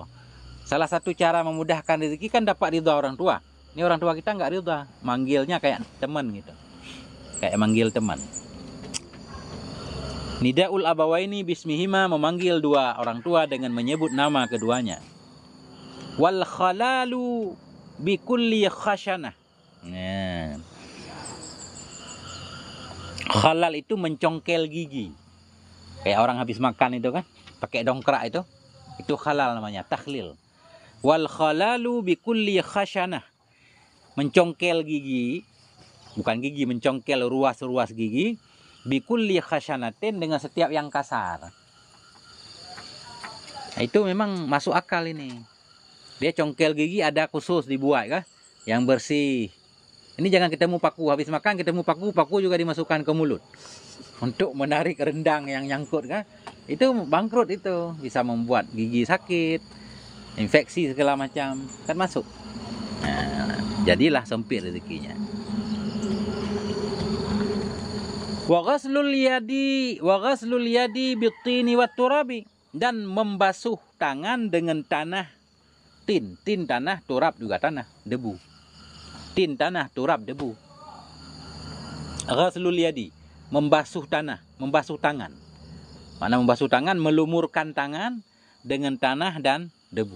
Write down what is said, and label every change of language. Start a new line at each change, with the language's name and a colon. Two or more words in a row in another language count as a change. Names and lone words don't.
Indonesian: Salah satu cara memudahkan rezeki kan dapat ridho orang tua. Ini orang tua kita nggak ridho, manggilnya kayak teman gitu, kayak manggil teman.
Arabic: نداء الأبوين باسمهما,
Indonesian: memanggil dua orang tua dengan menyebut nama keduanya.
Arabic: والخلال بكل خشنة.
Indonesian: Nah. Khalal itu mencongkel gigi. Kayak orang habis makan itu kan, pakai dongkrak itu halal namanya, takhlil.
Arabic: والخلال بكل خشنة.
Indonesian: Mencongkel gigi, bukan gigi, mencongkel ruas-ruas gigi.
Arabic: بكل خشنة,
Indonesian: dengan setiap yang kasar. Nah, itu memang masuk akal ini. Dia congkel gigi ada khusus dibuat kah, yang bersih. Ini jangan ketemu paku, habis makan ketemu paku, paku juga dimasukkan ke mulut. Untuk menarik rendang yang nyangkut kan, itu bangkrut, itu bisa membuat gigi sakit, infeksi segala macam kan masuk. Nah, jadilah sempit rezekinya.
Arabic: وغسل اليد بالطين والتراب,
Indonesian: dan membasuh tangan dengan tanah. Tin tanah, turab juga tanah, debu. Tin tanah, turab debu.
Arabic: غسل اليد,
Indonesian: membasuh tanah, membasuh tangan. Mana membasuh tangan, melumurkan tangan dengan tanah dan debu.